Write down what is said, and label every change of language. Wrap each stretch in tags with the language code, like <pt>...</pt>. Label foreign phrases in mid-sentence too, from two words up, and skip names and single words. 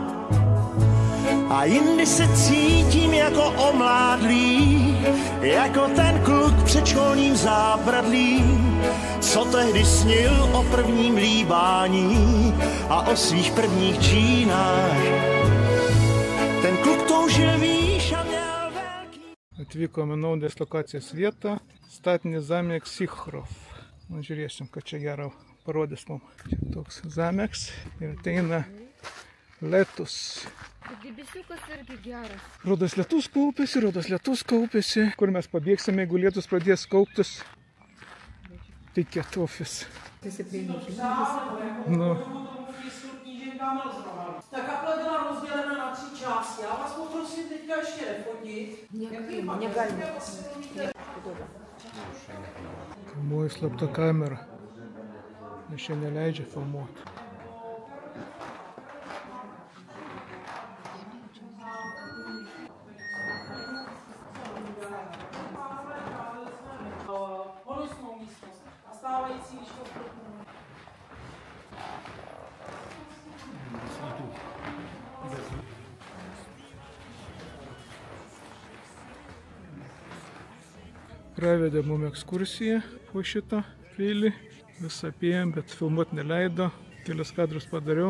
<cs>A jindy se cítím jako omládlý, jako ten kluk před školním zábradlím, co tehdy snil o prvním líbání a o svých prvních džínách. Ten kluk toužil výš a měl velký...</cs> <lt>Atvykome naudos lokacijos vietą, statinis zameks Sichrov. Žiūrėsim, kad čia gero parodys mums. Čia toks zameks ir ateina lietus. Debesiukas irgi geras. Rodos lietus kaupėsi. Kur mes pabėgsime, jeigu lietus pradės kauptis? Tai ketofis. Nu.</lt> <cs>Ta kaple byla rozdělena na 3 části. Já vás poprosím teďka ještě nefotit.</cs> <lt>Negalima. Filmuoju slapta kamera. Nes čia neleidžia filmuoti.</lt> <cs>Honosnou místnost. A stávající, když to</cs> <lt>Pravedė mums ekskursiją po šitą pilį. Visą apėjom, bet filmuoti neleido. Kelias kadrus padariau.</lt>